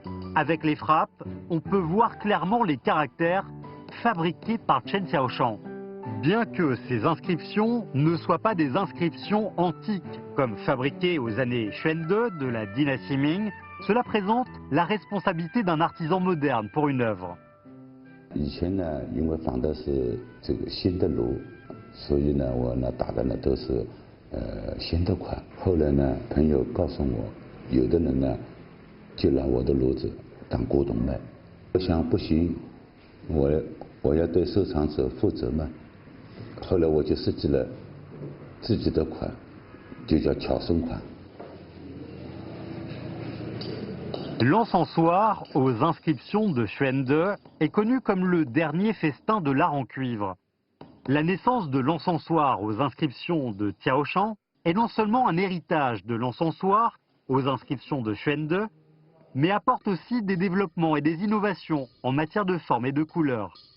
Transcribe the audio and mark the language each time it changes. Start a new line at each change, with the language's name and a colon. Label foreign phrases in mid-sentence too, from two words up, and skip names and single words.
French: Avec les frappes, on peut voir clairement les caractères fabriqués par Chen Xiaoshan. Bien que ces inscriptions ne soient pas des inscriptions antiques, comme fabriquées aux années Chende de la dynastie Ming, cela présente la responsabilité d'un artisan moderne pour une œuvre.
Chinese: 以前呢，因为仿的是这个新的炉，所以呢，我呢打的呢都是新的款。后来呢，朋友告诉我，有的人呢就拿我的炉子当古董卖。我想不行，我要对收藏者负责嘛。后来我就设计了自己的款，就叫巧生款。
French: L'encensoir aux inscriptions de Chende est connu comme le dernier festin de l'art en cuivre. La naissance de l'encensoir aux inscriptions de Xiaoshan est non seulement un héritage de l'encensoir aux inscriptions de Chende, mais apporte aussi des développements et des innovations en matière de forme et de couleur.